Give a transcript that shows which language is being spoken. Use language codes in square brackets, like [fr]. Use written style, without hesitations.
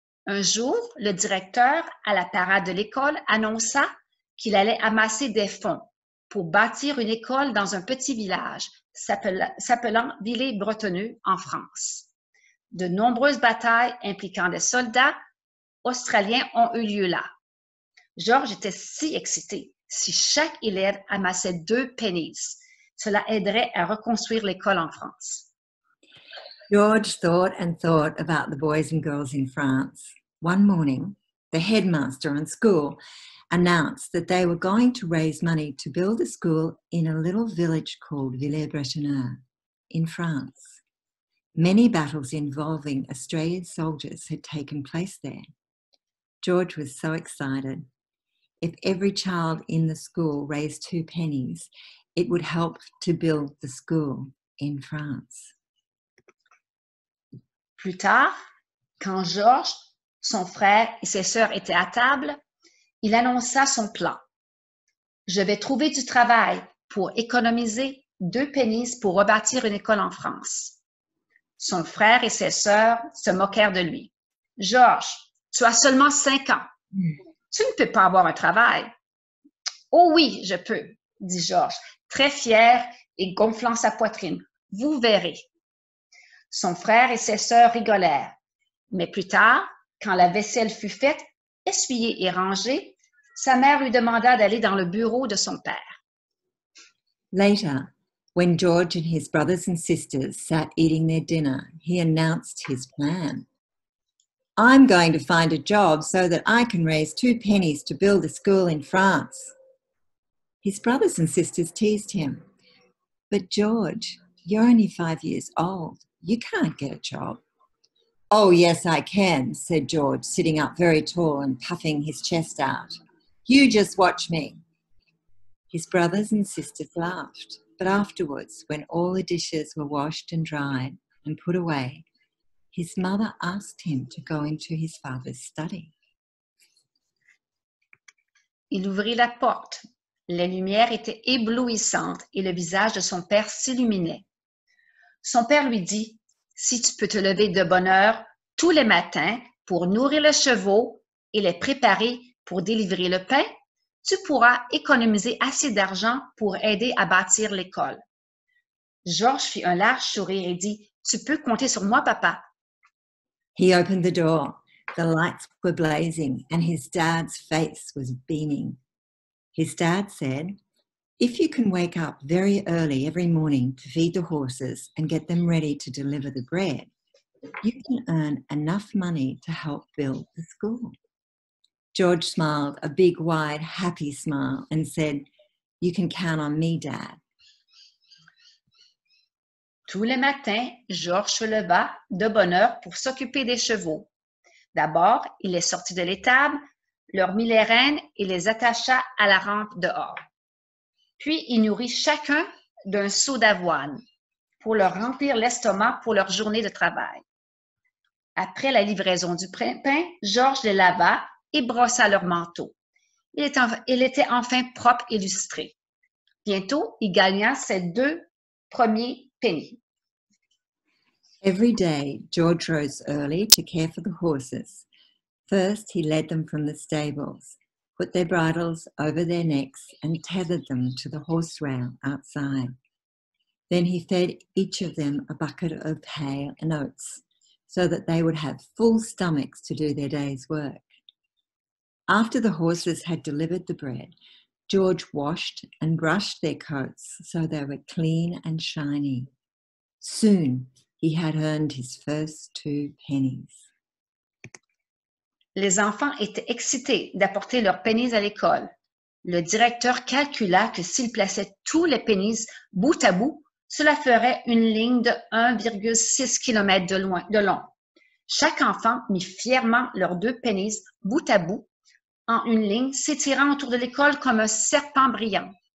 [fr] Un jour, le directeur, à la parade de l'école, annonça qu'il allait amasser des fonds pour bâtir une école dans un petit village s'appelant Villers-Bretonneux en France. De nombreuses batailles impliquant des soldats australiens ont eu lieu là. Georges était si excité. Si chaque élève amassait 2 pennies, cela aiderait à reconstruire l'école en France. [en] George thought and thought about the boys and girls in France. One morning, the headmaster on school announced that they were going to raise money to build a school in a little village called Villers-Bretonneux in France. Many battles involving Australian soldiers had taken place there. George was so excited. If every child in the school raised 2 pennies, it would help to build the school in France. [fr] Plus tard, quand Georges, son frère et ses sœurs étaient à table, il annonça son plan. Je vais trouver du travail pour économiser 2 pennies pour rebâtir une école en France. Son frère et ses sœurs se moquèrent de lui. Georges, tu as seulement 5 ans. Tu ne peux pas avoir un travail. Oh oui, je peux, dit Georges, très fier et gonflant sa poitrine. Vous verrez. Son frère et ses sœurs rigolèrent. Mais plus tard, quand la vaisselle fut faite, essuyée et rangée, sa mère lui demanda d'aller dans le bureau de son père. [en] Later, when George and his brothers and sisters sat eating their dinner, he announced his plan. I'm going to find a job so that I can raise 2 pennies to build a school in France. His brothers and sisters teased him. But George, you're only 5 years old. You can't get a job. Oh, yes, I can, said George, sitting up very tall and puffing his chest out. You just watch me. His brothers and sisters laughed, but afterwards, when all the dishes were washed and dried and put away, his mother asked him to go into his father's study. [fr] Il ouvrit la porte. Les lumières étaient éblouissantes et le visage de son père s'illuminait. Son père lui dit, « Si tu peux te lever de bonne heure tous les matins pour nourrir les chevaux et les préparer pour délivrer le pain, tu pourras économiser assez d'argent pour aider à bâtir l'école. » Georges fit un large sourire et dit, « Tu peux compter sur moi, papa. » [en] He opened the door. The lights were blazing and his dad's face was beaming. His dad said, if you can wake up very early every morning to feed the horses and get them ready to deliver the bread, you can earn enough money to help build the school. George smiled a big, wide, happy smile and said, you can count on me, Dad. [fr] Tous les matins, Georges se leva de bonne heure pour s'occuper des chevaux. D'abord, il les sortit de l'étable, leur mit les rênes et les attacha à la rampe dehors. Puis, il nourrit chacun d'un seau d'avoine pour leur remplir l'estomac pour leur journée de travail. Après la livraison du pain, Georges les lava et brossa leur manteau. Il était enfin propre et lustré. Bientôt, il gagna ses 2 premiers pennies. [en] Every day, George rose early to care for the horses. First, he led them from the stables, put their bridles over their necks and tethered them to the horse rail outside. Then he fed each of them a bucket of hay and oats so that they would have full stomachs to do their day's work. After the horses had delivered the bread, George washed and brushed their coats so they were clean and shiny. Soon, he had earned his first 2 pennies. [fr] Les enfants étaient excités d'apporter leurs pennies à l'école. Le directeur calcula que s'il plaçait tous les pennies bout à bout, cela ferait une ligne de 1,6 km de long. Chaque enfant mit fièrement leurs 2 pennies bout à bout en une ligne s'étirant autour de l'école comme un serpent brillant.